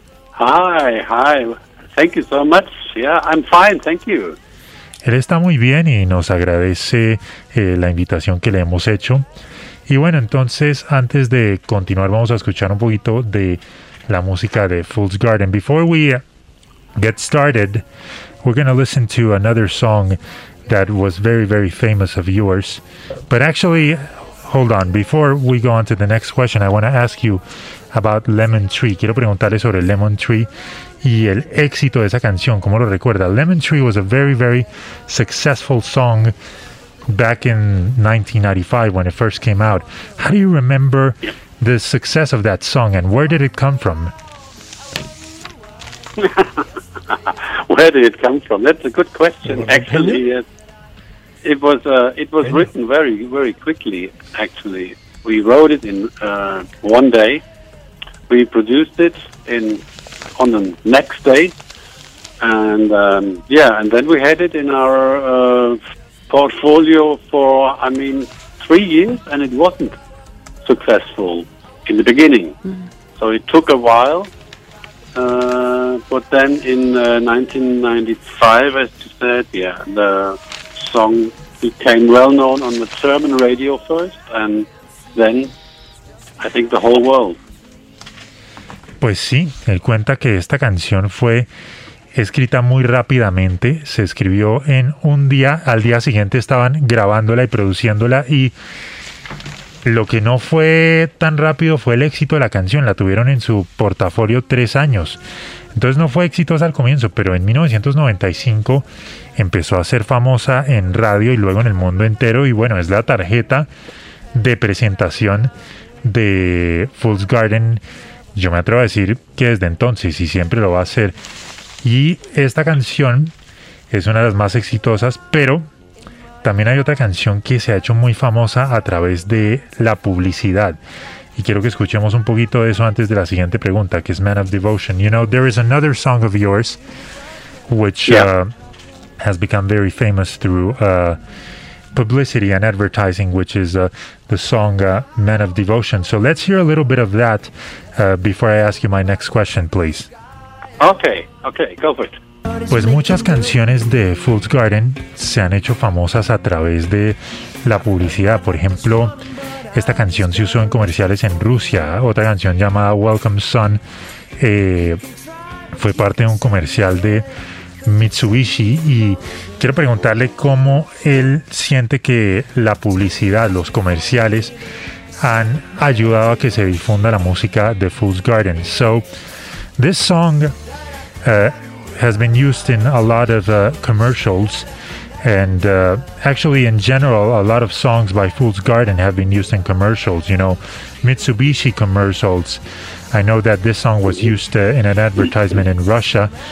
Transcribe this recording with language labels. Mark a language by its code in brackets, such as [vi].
[en] Hi. Thank you so much. Yeah, I'm fine. Thank you. [es] Él está muy bien y nos agradece la invitación que le hemos hecho. Y bueno, entonces, antes de continuar, vamos a escuchar un poquito de la música de Fool's Garden. [en] Before we get started, we're going to listen to another song that was very, very famous of yours. But actually, hold on. Before we go on to the next question, I want to ask you about Lemon Tree. [es] Quiero preguntarle sobre Lemon Tree y el éxito de esa canción. ¿Cómo lo recuerda? [en] Lemon Tree was a very, very successful song back in 1995 when it first came out. How do you remember the success of that song, and where did it come from? Where did it come from? That's a good question. Actually, it was written very, very quickly. Actually, we wrote it in one day. We produced it on the next day, and and then we had it in our portfolio for 3 years, and it wasn't successful in the beginning. Mm-hmm. So it took a while. But then in 1995, as you said, the song became well known on the German radio first, and then I think the whole world. [es] Pues sí, él cuenta que esta canción fue escrita muy rápidamente, se escribió en un día, al día siguiente estaban grabándola y produciéndola, y lo que no fue tan rápido fue el éxito de la canción. La tuvieron en su portafolio 3 años. Entonces no fue exitosa al comienzo, pero en 1995 empezó a ser famosa en radio y luego en el mundo entero. Y bueno, es la tarjeta de presentación de Fool's Garden, yo me atrevo a decir, que desde entonces y siempre lo va a ser. Y esta canción es una de las más exitosas, pero también hay otra canción que se ha hecho muy famosa a través de la publicidad. Y quiero que escuchemos un poquito de eso antes de la siguiente pregunta, que es Man of Devotion. [en] You know, there is another song of yours, which has become very famous through publicity and advertising, which is the song Man of Devotion. So let's hear a little bit of that before I ask you my next question, please. Okay, go for it. [es] Pues muchas canciones de Fool's Garden se han hecho famosas a través de la publicidad. Por ejemplo, esta canción se usó en comerciales en Rusia. Otra canción llamada Welcome Sun fue parte de un comercial de Mitsubishi. Y quiero preguntarle cómo él siente que la publicidad, los comerciales, han ayudado a que se difunda la música de Fool's Garden. [en] So, this song has been used in a lot of commercials, and actually in general a lot of songs by Fool's Garden have been used in commercials, you know, Mitsubishi commercials. I know that this song was used in an advertisement in Russia.